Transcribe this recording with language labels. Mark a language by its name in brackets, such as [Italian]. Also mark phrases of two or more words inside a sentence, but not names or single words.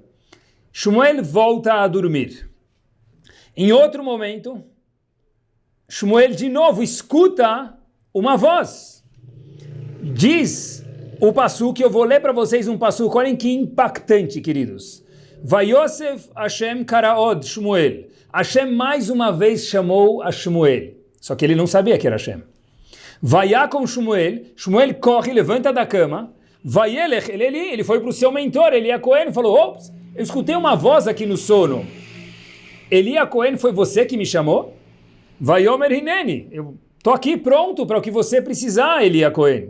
[Portuguese] Shmuel volta a dormir. Em outro momento, Shmuel de novo escuta uma voz. Diz o passuque, eu vou ler para vocês um passuque, olhem que impactante, queridos. [Hebrew] ויוסף השם קראעוד שמואל. [Portuguese] Hashem mais uma vez chamou a Shmuel. Só que ele não sabia que era Hashem. [Hebrew] ויקם שמואל. [Portuguese] Shmuel corre, levanta da cama. [Hebrew] וילך עלי. [Portuguese] Ele foi para o seu mentor, Eli HaKohen, e falou: ops, eu escutei uma voz aqui no sono. Eli HaKohen, foi você que me chamou? [Hebrew] ויאמר הנני, [Portuguese] eu estou aqui pronto para o que você precisar, Eli HaKohen.